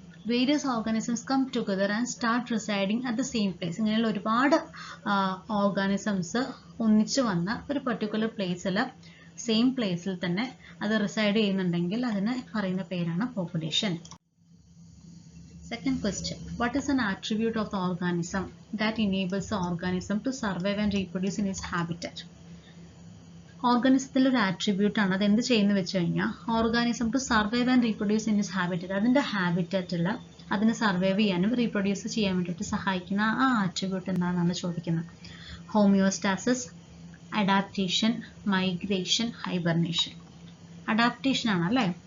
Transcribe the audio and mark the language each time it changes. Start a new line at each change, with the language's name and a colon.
English: Various organisms come together and start residing at the same place.
Malayalam: ഇങ്ങനെയുള്ള ഒരുപാട് organisms ഒന്നിച്ച് വന്ന ഒരു പെർട്ടിക്കുലർ പ്ലേസിൽ, സെയിം പ്ലേസിൽ തന്നെ അത് റിസൈഡ് ചെയ്യുന്നുണ്ടെങ്കിൽ അതിന് പറയുന്ന പേരാണ് population.
English: Second question, what is an attribute of the organism that enables the organism to survive and reproduce in its habitat?
Malayalam: ഓർഗാനിസത്തിൽ ഒരു ആട്രിബ്യൂട്ട് ആണ്. അത് എന്ത് ചെയ്യുന്നു വെച്ച് കഴിഞ്ഞാൽ,
English: organism to survive and reproduce in its habitat,
Malayalam: അതിൻ്റെ ഹാബിറ്ററ്റിൽ അതിന് സർവൈവ് ചെയ്യാനും റീപ്രൊഡ്യൂസ് ചെയ്യാൻ വേണ്ടിയിട്ട് സഹായിക്കുന്ന ആ ആട്രിബ്യൂട്ട് എന്താണെന്നാണ് ചോദിക്കുന്നത്.
English: Homeostasis, adaptation, migration, hibernation. Adaptation
Malayalam: ആണ് അല്ലേ.